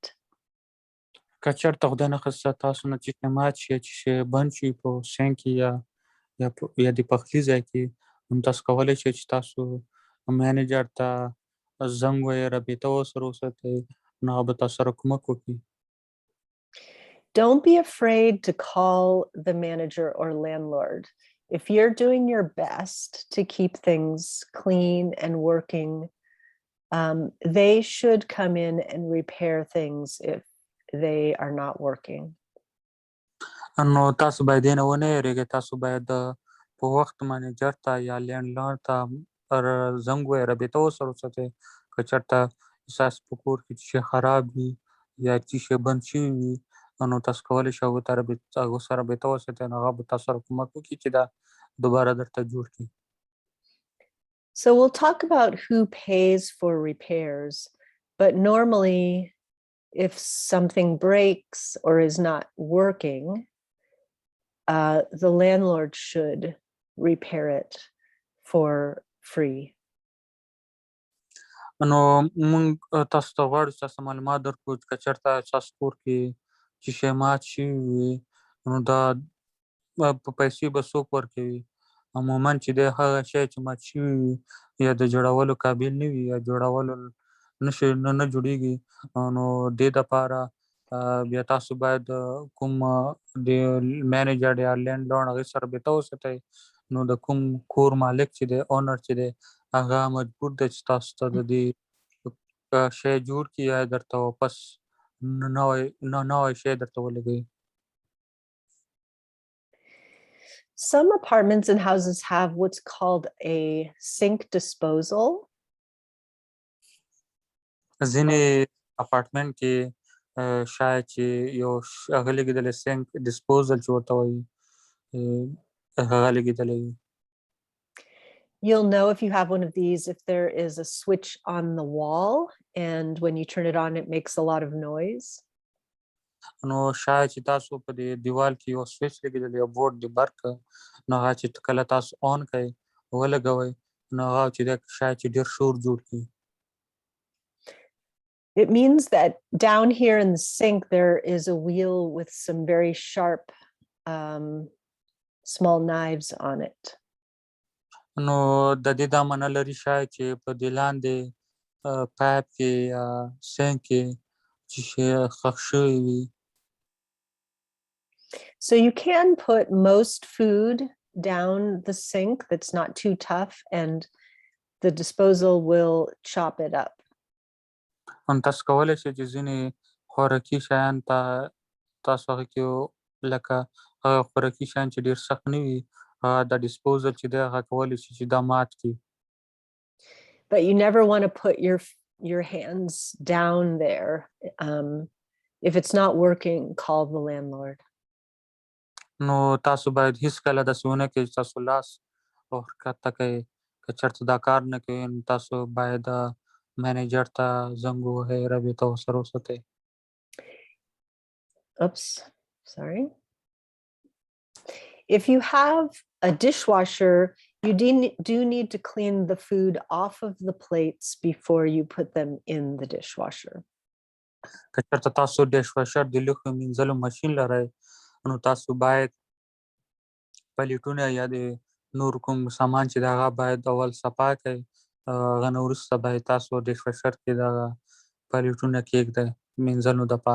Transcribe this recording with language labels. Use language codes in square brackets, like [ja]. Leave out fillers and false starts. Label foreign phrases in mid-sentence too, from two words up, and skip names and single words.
[ps] که چېرته خدای نخواسته تاسو نه چې مات شي چې شی بند شي په سینک کې یا د پخلي ځای کې نو تاسو کولی شئ چې تاسو مینیجر ته زنګ ووایئ رابطه ورسره وساتئ نو هغه به تاسو سره کومک وکړي. [en] Don't be afraid to call the manager or landlord. If you're doing your best to keep things clean and working, they should come in and repair things if they are not working. [ps] نو تاسو باید یې نه ونه یېرېږئ، تاسو باید په وخت منیجر ته یا لینډلارډ ته زنګ ووایئ، رابطه ورسره وساتئ. که چېرته ستاسو په کور کې څه شی خراب وي یا څه شی بند شوي وي نو تاسو کولی شئ هغو سره رابطه وساتئ نو هغه به تاسو سره کومک وکړي چې دا دوباره درته جوړ کړي. [en] So we'll talk about who pays for repairs, but normally if something breaks or is not working, the landlord should repair it for free. [ps] نو موږ تاسو ته غواړو چې تاسو معلومات درکړو چې که چېرته ستاسو کور کې چې شی مات شوي وي نو دا په پیسې به څوک ورکوي. عموما چې دی هغه شی چې مات شوي وي یا د جوړولو قابل نه وي یا جوړولو نه جوړېږي نو دې دپاره بیا تاسو باید کوم د مینیجر یا لینډلارډ هغې سره رابطه وساتئ. نو د کوم کور مالک چې دی اونر چې دی هغه مجبور دی چې تاسو ته د دې شی جوړ کړي یا درته واپس نوی شی درته ولګوي. [en] Some apartments and houses have what's called a sink disposal. [ps] ځینې اپارټمنټ کې شاید چې یو هغه لګېدلی [en] sink disposal [ps] چې ورته وایي هغه لګېدلی وي. [en] You'll know if you have one of these if there is a switch on the wall and when you turn it on it makes a lot of noise. [ps] نو شاید چې تاسو په دې دیوال کې یو سویچ لګېدلی یو بورډ د برق نو هغه چې کله تاسو آن کړئ ولګوئ نو هغه چې دی شاید چې ډېر شور جوړ کړي. [en] It means that down here in the sink there is a wheel with some very sharp small knives on it. [ps] نو د دې دا معنا لري شاید چې په دې لاندې پایپ کې یا سینک کې چې شی ښخ شوی وي. [en] So you can put most food down the sink that's not too tough and the disposal will chop it up. [ps] تاسو کولی شئ چې ځینې خوراکي شیان تاسو هغه کې لکه هغه خوراکي شیان چې ډېر سخت نه وي د ډسپوزل چې دی هغه کولی شي چې دا مات کړي. [en] But you never want to put your hands down there. If it's not working, call the landlord. [ps] نو تاسو باید هیڅکله داسې ونه کړئ چې تاسو لاس ورښکته کړئ. که چېرته دا کار نه کوي نو تاسو باید منیجر ته زنګ ووهئ، رابطه ورسره وساتئ. [en] Oops, sorry. If you have a dishwasher, you do need to clean the food off of the plates before you put them in the dishwasher. [ps] که چېرته تاسو ډیش واشر د لوښو مینځلو ماشین لرئ نو تاسو باید پلیټونه یا د نور کوم سامان چې د هغه باید اول صفا کړئ. هغه نه وروسته باید تاسو ډیش واشر کې دغه پلیټونه کېږدئ مینځلو دپاره.